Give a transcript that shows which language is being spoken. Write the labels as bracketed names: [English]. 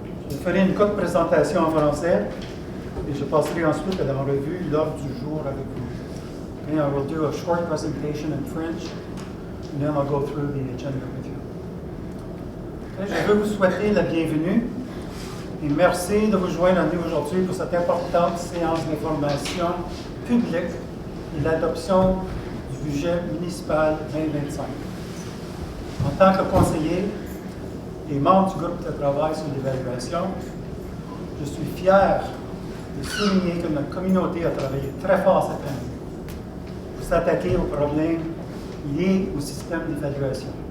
[French] Je ferai une courte présentation en français et je passerai ensuite en revue l'ordre du jour avec vous. [English] Okay, I will do a short presentation in French, and then I'll go through the agenda with you. [French] Okay, je veux vous souhaiter la bienvenue et merci de vous joindre à nous aujourd'hui pour cette importante séance d'information publique et l'adoption du budget municipal 2025. En tant que conseiller et membre du groupe de travail sur l'évaluation, je suis fier de souligner que notre communauté a travaillé très fort cette année pour s'attaquer aux problèmes liés au système d'évaluation.